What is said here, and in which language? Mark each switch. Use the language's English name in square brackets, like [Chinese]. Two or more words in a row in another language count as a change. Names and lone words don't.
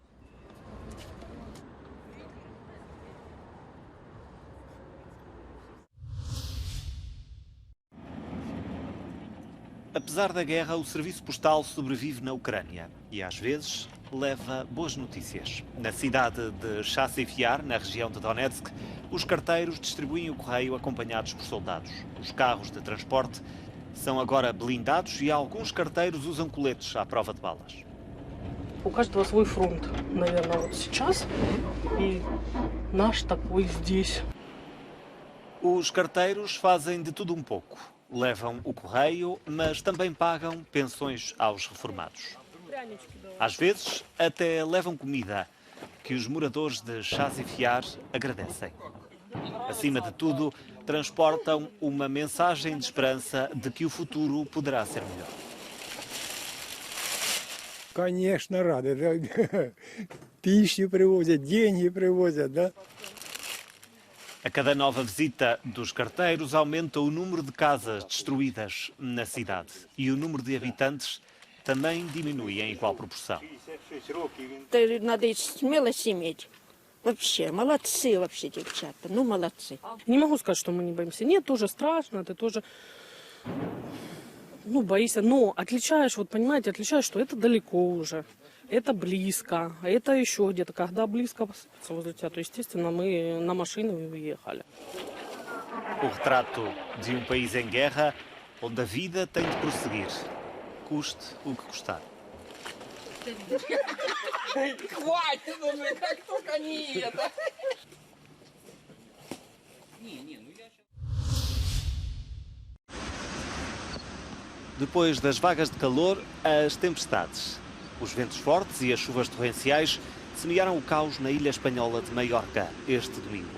[Portuguese] Apesar da guerra, o serviço postal sobrevive na Ucrânia e, às vezes, leva boas notícias. Na cidade de Chasiv Yar, na região de Donetsk, os carteiros distribuem o correio acompanhados por soldados. Os carros de transporte são agora blindados e alguns carteiros usam coletes à prova de balas. [Russian] У каждого свой фронт, наверное, вот сейчас, и наш такой здесь. [Portuguese] Os carteiros fazem de tudo um pouco. Levam o correio, mas também pagam pensões aos reformados. Às vezes, até levam comida, que os moradores de Chasiv Yar agradecem. Acima de tudo, transportam uma mensagem de esperança de que o futuro poderá ser melhor. [Russian] Конечно, рады. Да? Пищу привозят, деньги привозят, да? [Portuguese] A cada nova visita dos carteiros aumenta o número de casas destruídas na cidade e o número de habitantes também diminui em igual proporção. [Russian] Надо смелость иметь. Вообще, молодцы вообще девчата, ну молодцы. Не могу сказать, что мы не боимся. Нет, тоже страшно, ты тоже, боишься. Но отличаешь, вот понимаете, отличаешь, что это далеко уже. Это близко, а это еще где-то. Когда близко возле тебя, то, естественно, мы на машине уехали. [Portuguese] O retrato de um país em guerra, onde a vida tem de prosseguir, custe o que custar. [Russian] Хватит, как только не это. [Portuguese] Depois das vagas de calor, as tempestades. Os ventos fortes e as chuvas torrenciais semearam o caos na ilha espanhola de Maiorca este domingo.